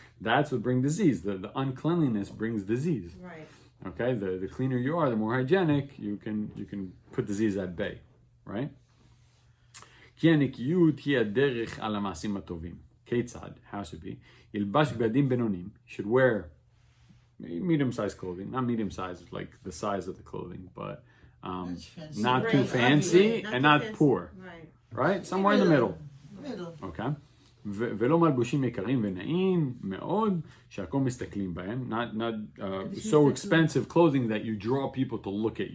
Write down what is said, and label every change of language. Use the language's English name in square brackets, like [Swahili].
[English] That's what brings disease. The uncleanliness brings disease. Right. Okay, the cleaner you are, the more hygienic you can put disease at bay, right? [Hebrew] כי הנקיות היא הדרך על המעשים הטובים. כיצד? [English] How should be? [Hebrew] ילבש בגדים בינוניים. [English] Should wear medium-sized clothing, not medium-sized like the size of the clothing, but That's fancy. not Right, too fancy right, and too not fancy. poor, Right. right? Somewhere in the middle. Middle. Okay? [Hebrew] ולא מלבושים יקרים ונעים מאוד, שהכל מסתכלים בהם, [English] not so expensive clothing that you draw people to look at